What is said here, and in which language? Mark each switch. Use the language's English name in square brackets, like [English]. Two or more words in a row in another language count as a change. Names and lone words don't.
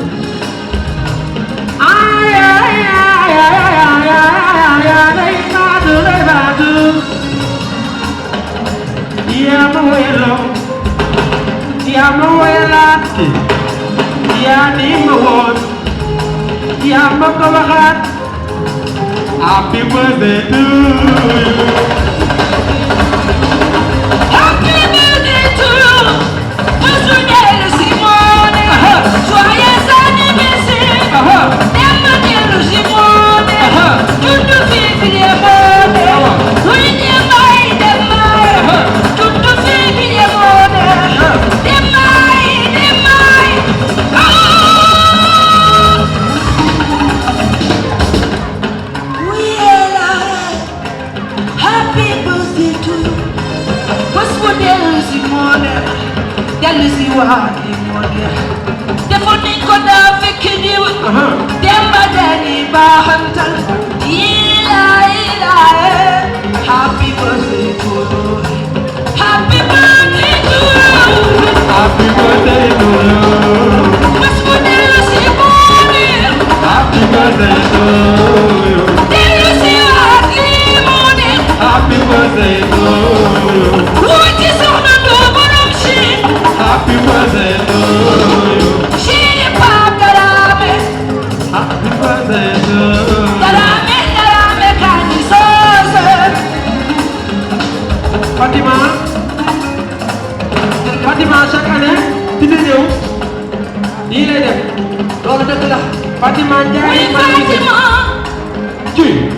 [Wolof] aye day baatu yaa ma welo yaa ma welaat yaa ni ma woon yaa ma ko waxaat [English] happy birthday to you Happy birthday to you [Wolof] Monsieur Dellu Simone [French] Joyeux anniversaire [Wolof] Demba Dellu Simone Juddu fi Demone Luy Dembaay Juddu fi Demone Dembaay [English] Happy birthday to you [Wolof] bés bu dellu si moo neex dellu si waat li moo neex defoon nañ ko daa fekk diw Demba dañuy baaxantal [English] happy birthday to you happy birthday to you happy birthday to you [Wolof] bés bu dellu si moo neex [English] happy birthday to you [Wolof] dellu si waat li moo neex [English] happy birthday to you [Wolof] woo ci soxna doo borom si [English] happy birthday to you [Wolof] si Pape Darame [English] happy birthday to you [Wolof] Darame kaani soose Fatima [French] chaque année [Wolof] dina ñëw nii lay def loolu dëgg la Fatima Ndiaye muy maa ngi Fatima cuy